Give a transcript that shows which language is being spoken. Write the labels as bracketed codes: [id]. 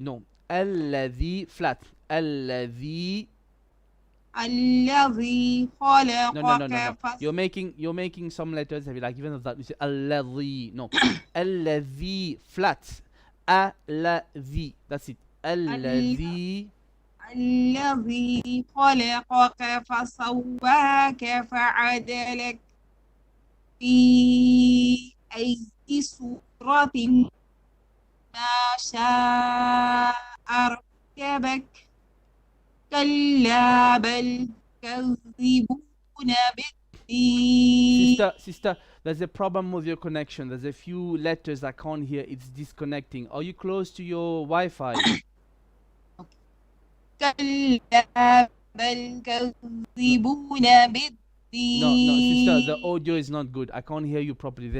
[en] No. الذي flat. الذي. [ar] الذي خلقك. [en] No. You're making some letters like even that. You say الذي. No. الذي flat. الذي. That's it. الذي. [ar] الذي خلقك فسواك فعدلك في أي صورة ما شاء ركبك كلا بل تكذبون بالدين. [en] Sister, there's a problem with your connection. There's a few letters I can't hear. It's disconnecting. Are you close to your Wi-Fi? [ar] كلا بل كذبون بالدين. [en] No, sister, the audio is not good. I can't hear you properly.